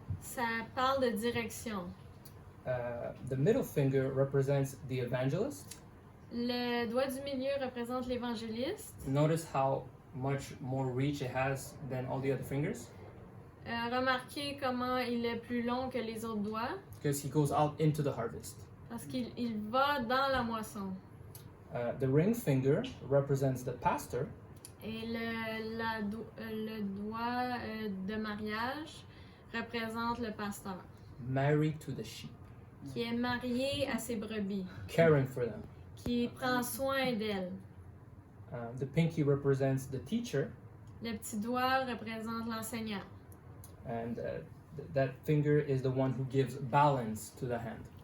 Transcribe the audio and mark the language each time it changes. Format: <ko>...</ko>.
<fr>Ça parle de direction.</fr> <en>The middle finger represents the evangelist.</en> <fr>Le doigt du milieu représente l'évangéliste.</fr> <en>Notice how much more reach it has than all the other fingers.</en> <fr>Remarquez comment il est plus long que les autres doigts</fr> <en>Because he goes out into the harvest.</en> <fr>parce qu'il va dans la moisson.</fr> <en>The ring finger represents the pastor.</en> <fr>Et le doigt de mariage représente le pasteur</fr> <en>Married to the sheep,</en> <fr>qui est marié à ses brebis,</fr> <en>caring for them.</en> <fr>qui prend soin d'elles.</fr> <en>The pinky represents the teacher,</en> <fr>Le petit doigt représente l'enseignant.</fr> <en>and that finger is the one who gives balance to the hand.</en>